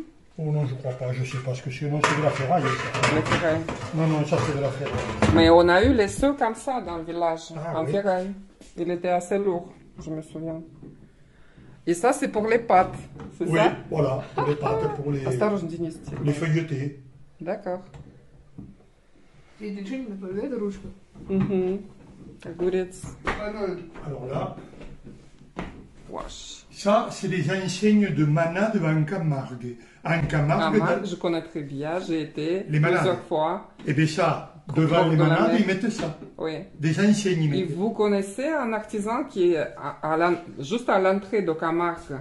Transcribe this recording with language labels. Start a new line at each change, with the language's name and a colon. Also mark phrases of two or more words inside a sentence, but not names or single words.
French: Oh non, je crois pas, je sais pas ce que c'est. Non, c'est de la ferraille, ça. Le ferraille. Non, non, ça c'est de la ferraille. Mais on a eu les seaux comme ça dans le village, Ah, en oui. ferraille. Il était assez lourd, je me souviens. Et ça, c'est pour les pâtes, c'est Oui, ça? voilà, pour les pâtes, pour
Russian: Осторожно, Денис.
French: les feuilletés. D'accord.
Russian: И ничего не напоминает ручку. Mhm. Огурец.
French: Alors là, Wesh. ça, c'est des enseignes de manade en Camargue. En Camargue, Camargue, je connais très bien, j'ai été Les malades. plusieurs fois. et bien ça, devant Bord les de la manades, mer. ils mettent ça. Oui. Des enseignes, ils Et mettent. vous connaissez un artisan qui est juste à l'entrée de Camargue.